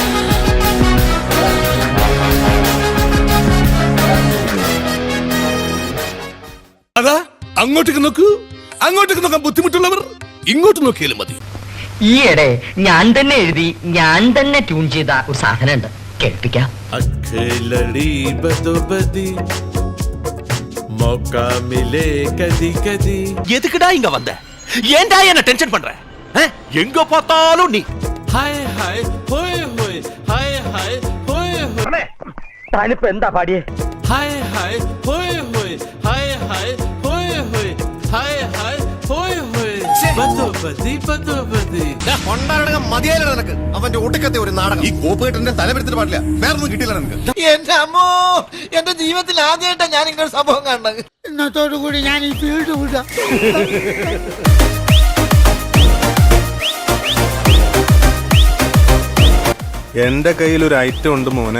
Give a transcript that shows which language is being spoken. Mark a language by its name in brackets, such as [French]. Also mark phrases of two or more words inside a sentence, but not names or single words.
[Malayalam] അതാ അങ്ങോട്ടേക്ക് നോക്കൂ. അങ്ങോട്ടേക്ക് നോക്കാൻ ബുദ്ധിമുട്ടുള്ളവർ ഇങ്ങോട്ട് നോക്കിയാലും മതി. ഈയിടെ ഞാൻ തന്നെ എഴുതി ഞാൻ തന്നെ ട്യൂൺ ചെയ്ത ഒരു സാധനം ഉണ്ട്, കേൾപ്പിക്കാം. [Tamil] எதுக்குடா இங்க வந்த? ஏன்டா என்ன டென்ஷன் பண்ற? எங்க பார்த்தாலும் நீ ஹாய் ஹாய் ஹோய் ஹோய் ஹாய் ஹாய் ஹோய் ஹோய். [Malayalam] താനിപ്പോ എന്താ പാടിയേ? ஹாய் ஹாய் ஹோய் ஹோய் ஹாய் ஹாய் ஹோய் ஹோய் ஹாய் ஹாய் ஹோய் ஹோய். പതുപതി പതുപതി മതിയായില്ല നിനക്ക് അവന്റെ ഒടുക്കത്തെ ഒരു നാടകം. ഈ കോപ്പുകെട്ടിന്റെ തലവെടുത്തിട്ട് പാടില്ല, വേറൊന്നും കിട്ടിയില്ല നിനക്ക്. എന്റെ അമ്മോ, എന്റെ ജീവിതത്തിൽ ആദ്യമായിട്ടാണ് ഞാൻ ഇങ്ങനെ സംഭവം കാണുന്നത്. ഇന്നത്തോടു കൂടി ഞാൻ ഈ ഫീൽഡ് വിടാം. എന്റെ കയ്യിൽ ഒരു ഐറ്റം ഉണ്ട് മോനെ.